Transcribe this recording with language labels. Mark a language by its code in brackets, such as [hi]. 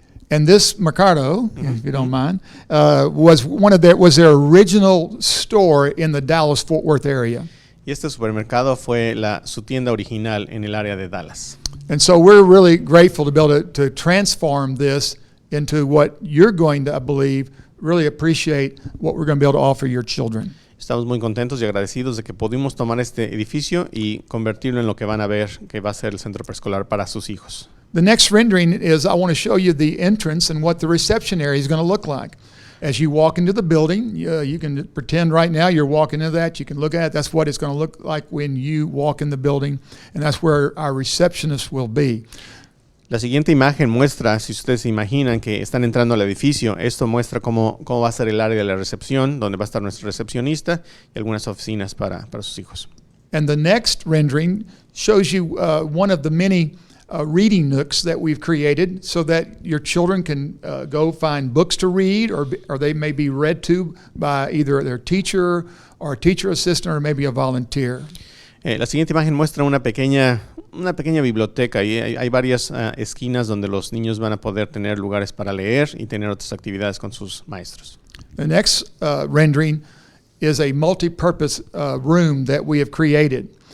[en] And this mercado, if you don't mind, was their original store in the Dallas-Fort Worth area. [es] Y este supermercado fue su tienda original en el área de Dallas. [en] And so we're really grateful to be able to transform this into what you're going to, I believe, really appreciate what we're going to be able to offer your children. [es] Estamos muy contentos y agradecidos de que pudimos tomar este edificio y convertirlo en lo que van a ver que va a ser el centro preescolar para sus hijos. [en] The next rendering is I want to show you the entrance and what the reception area is going to look like. As you walk into the building, you can pretend right now you're walking into that. You can look at it. That's what it's going to look like when you walk in the building, and that's where our receptionist will be. [es] La siguiente imagen muestra, si ustedes se imaginan que están entrando al edificio, esto muestra cómo va a ser el área de la recepción, donde va a estar nuestro recepcionista y algunas oficinas para sus hijos. [en] And the next rendering shows you one of the many reading nooks that we've created so that your children can go find books to read, or they may be read to by either their teacher or a teacher assistant or maybe a volunteer. [es] La siguiente imagen muestra una pequeña biblioteca y hay varias esquinas donde los niños van a poder tener lugares para leer y tener otras actividades con sus maestros. [en] The next rendering is a multi-purpose room that we have created.